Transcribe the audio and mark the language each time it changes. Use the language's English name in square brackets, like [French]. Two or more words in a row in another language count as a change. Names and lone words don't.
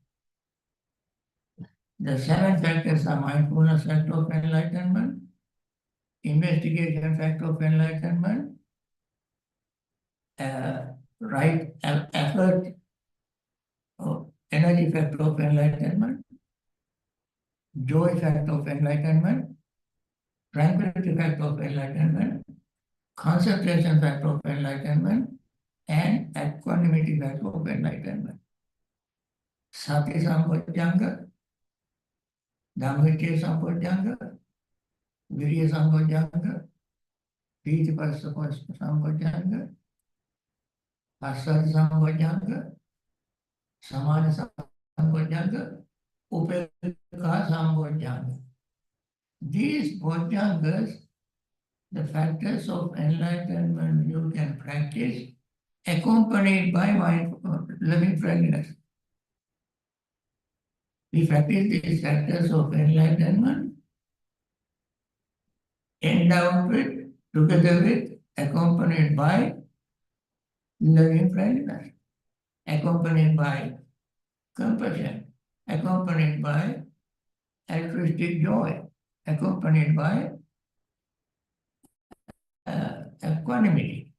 [English] The 7 factors are mindfulness factor of enlightenment, investigation factor of enlightenment, right effort or energy factor of enlightenment, joy factor of enlightenment, tranquility factor of enlightenment, concentration factor of enlightenment, and equanimity factor of enlightenment. [Pali] Sati Sambojjhanga, Dhamma Sambojjhanga, Virya Sambojjhanga, Piti Sambojjhanga, Asati Sambojjhanga, Samana Sambojjhanga, Upekha Sambojjhanga. [English] These bojjhangas, the factors of enlightenment you can practice, accompanied by loving friendliness. We practice these factors of enlightenment, endowed with, together with, accompanied by loving friendliness, accompanied by compassion, accompanied by altruistic joy, accompanied by equanimity.